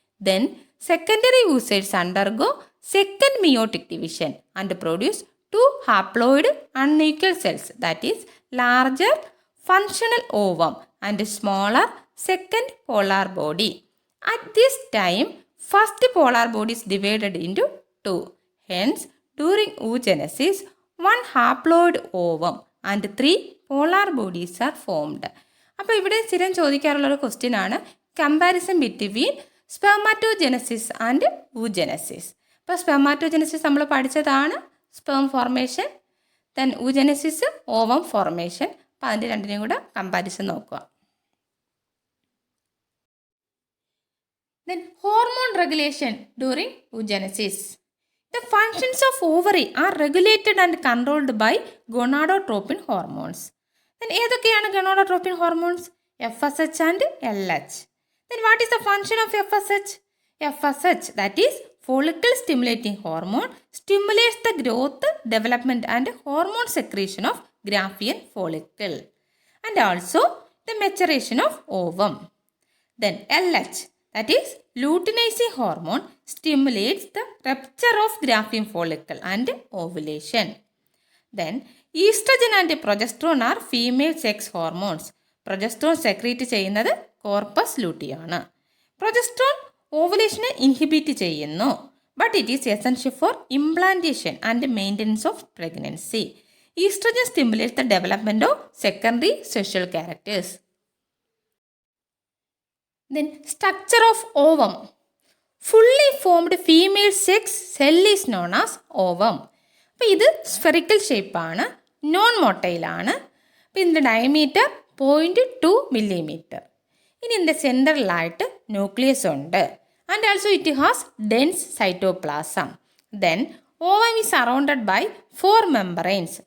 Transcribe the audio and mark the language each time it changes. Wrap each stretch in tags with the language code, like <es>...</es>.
<en>Then secondary oocytes undergo second meiotic division and produce 2 haploid unequal cells, that is larger functional ovum and smaller second polar body. At this time, first polar body is divided into 2. Hence, during oogenesis, 1 haploid ovum and 3 polar bodies are formed.</en> <ml>അപ്പോൾ ഇവിടെ സ്ഥിരം ചോദിക്കാറുള്ളൊരു question ആണ്</ml> <en>Comparison between spermatogenesis and oogenesis.</en> <ml>അപ്പോൾ spermatogenesis നമ്മൾ പഠിച്ചതാണ് sperm formation, then ഊജെനസിസ് ovum formation. അപ്പോൾ അതിൻ്റെ രണ്ടിനെയും കൂടെ കമ്പാരിസൺ നോക്കുക.</ml> <en>Then hormone regulation during oogenesis. The functions of ovary are regulated and controlled by gonadotropin hormones. Then</en> <ml>ഏതൊക്കെയാണ്</ml> <en>gonadotropin hormones? FSH and LH. Then what is the function of FSH? FSH, that is follicle stimulating hormone, stimulates the growth, development and hormone secretion of Graafian follicle and also the maturation of ovum. Then LH, that is luteinizing hormone, stimulates the rupture of Graafian follicle and ovulation. Then estrogen and progesterone are female sex hormones.</en> <ml>Progesterone secrete ചെയ്യുന്നത് corpus ലൂട്ടിയാണ്. Progesterone ഓവുലേഷനെ inhibit ചെയ്യുന്നു.</ml> <en>But it is essential for implantation and maintenance of pregnancy. Oestrogen stimulates the development of secondary sexual characters. Then structure of ovum. Fully formed female sex cell is known as ovum.</en> <ml>അപ്പോൾ ഇത് spherical ഷേപ്പാണ്, non മൊട്ടൈലാണ്. അപ്പോൾ ഇതിൻ്റെ diameter 0.2 millimeter. ഇനി ഇതിൻ്റെ സെൻറ്ററിലായിട്ട് nucleus ഉണ്ട്</ml> <en>And also it has dense cytoplasm. Then ovum is surrounded by 4 membranes.</en>